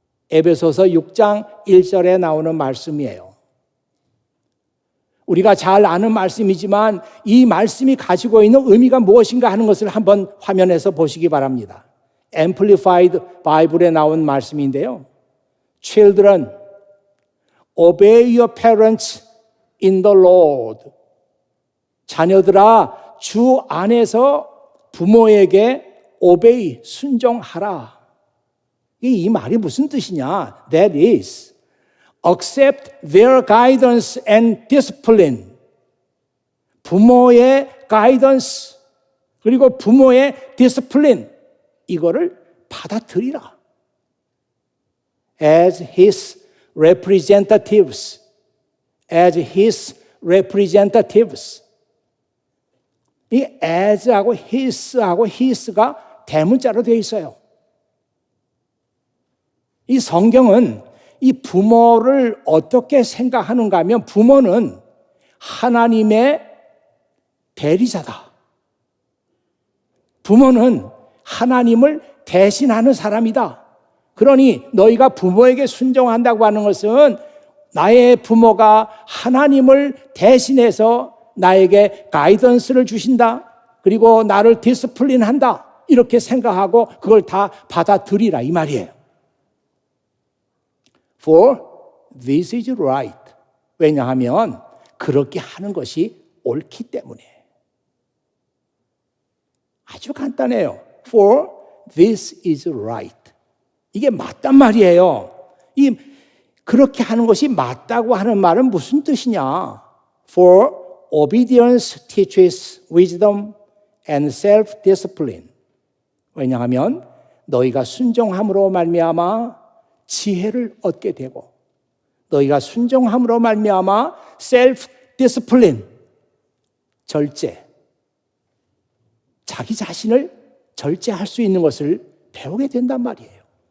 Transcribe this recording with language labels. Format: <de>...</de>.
<ko>에베소서 6장 1절에 나오는 말씀이에요. 우리가 잘 아는 말씀이지만 이 말씀이 가지고 있는 의미가 무엇인가 하는 것을 한번 화면에서 보시기 바랍니다. Amplified Bible에 나온 말씀인데요.</ko> <en>Children, obey your parents in the Lord.</en> <ko>자녀들아, 주 안에서 부모에게 obey, 순종하라. 이 말이 무슨 뜻이냐?</ko> <en>That is, accept their guidance and discipline.</en> <ko>부모의 guidance, 그리고 부모의 discipline, 이거를 받아들이라.</ko> <en>As his representatives. As his representatives.</en> <ko>이 as하고 his하고 his가 대문자로 되어 있어요. 이 성경은 이 부모를 어떻게 생각하는가 하면 부모는 하나님의 대리자다. 부모는 하나님을 대신하는 사람이다. 그러니 너희가 부모에게 순종한다고 하는 것은 나의 부모가 하나님을 대신해서 나에게 가이던스를 주신다. 그리고 나를 디스플린한다 이렇게 생각하고 그걸 다 받아들이라 이 말이에요.</ko> <en>For this is right.</en> <ko>왜냐하면 그렇게 하는 것이 옳기 때문에. 아주 간단해요.</ko> <en>For this is right.</en> <ko>이게 맞단 말이에요. 그렇게 하는 것이 맞다고 하는 말은 무슨 뜻이냐?</ko> <en>For obedience teaches wisdom and self-discipline.</en> <ko>왜냐하면 너희가 순종함으로 말미암아 지혜를 얻게 되고 너희가 순종함으로 말미암아 self-discipline, 절제, 자기 자신을 절제할 수 있는 것을 배우게 된단 말이에요.</ko>